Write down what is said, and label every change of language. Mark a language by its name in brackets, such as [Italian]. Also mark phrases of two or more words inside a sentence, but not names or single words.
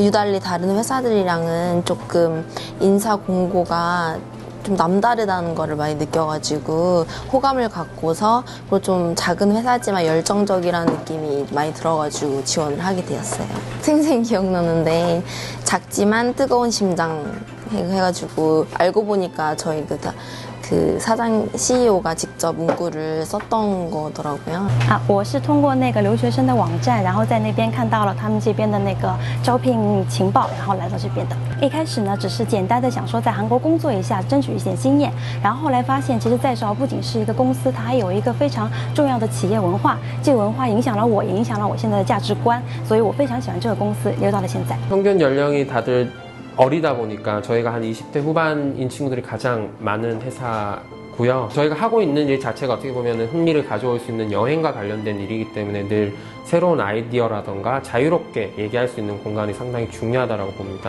[Korean] 유달리 다른 회사들이랑은 조금 인사 공고가 좀 남다르다는 거를 많이 느껴가지고 호감을 갖고서, 그리고 좀 작은 회사지만 열정적이라는 느낌이 많이 들어가지고 지원을 하게 되었어요. 생생 기억나는데 작지만 뜨거운 심장 해가지고 알고 보니까 저희 그 사장 CEO가 직접 문구를 썼던 거더라고요. [Chinese] 我是通过那个留学生的网站，然后在那边看到了他们这边的那个招聘情报，然后来到这边的。一开始呢，只是简单的想说在韩国工作一下，争取一些经验。然后后来发现，其实在首尔不仅是一个公司，它还有一个非常重要的企业文化。这个文化影响了我，也影响了我现在的价值观，所以我非常喜欢这个公司，留到了现在。 [Korean] 평균 연령이 다들 어리다 보니까 저희가 한 20대 후반인 친구들이 가장 많은 회사고요. 저희가 하고 있는 일 자체가 어떻게 보면 흥미를 가져올 수 있는 여행과 관련된 일이기 때문에 늘 새로운 아이디어라던가 자유롭게 얘기할 수 있는 공간이 상당히 중요하다고 봅니다.